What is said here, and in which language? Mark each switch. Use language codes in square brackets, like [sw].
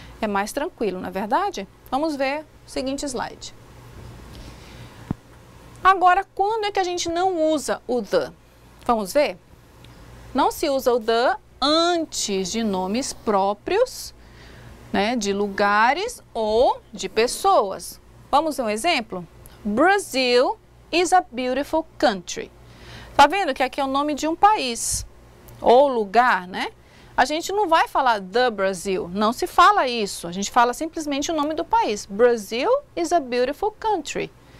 [pt] É mais tranquilo, não é verdade? Vamos ver o seguinte slide. Agora, quando é que a gente não usa o the? Vamos ver? Não se usa o the antes de nomes próprios, né, de lugares ou de pessoas. Vamos ver um exemplo? [en] Brazil is a beautiful country. [pt] Tá vendo que aqui é o nome de um país ou lugar, né? A gente não vai falar the Brazil, não se fala isso. A gente fala simplesmente o nome do país. [en] Brazil is a beautiful country.